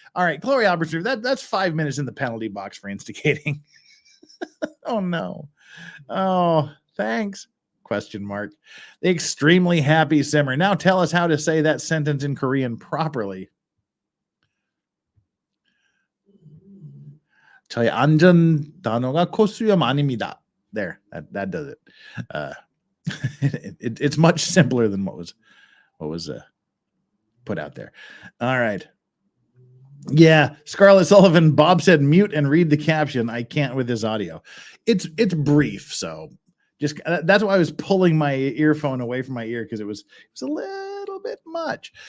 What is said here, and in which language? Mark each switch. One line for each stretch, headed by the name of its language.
English: All right, Chloe Albert's that's 5 minutes in the penalty box for instigating. Oh no. Oh, thanks. Question mark. The extremely happy Simmer. Now tell us how to say that sentence in Korean properly.
Korean: 저의 안전 단어가 코수염 아닙니다.
English: There, that does it. It's much simpler than what was put out there. All right. Yeah, Scarlett Sullivan. Bob said mute and read the caption. I can't with this audio. It's brief, so just that's why I was pulling my earphone away from my ear because it was a little bit much.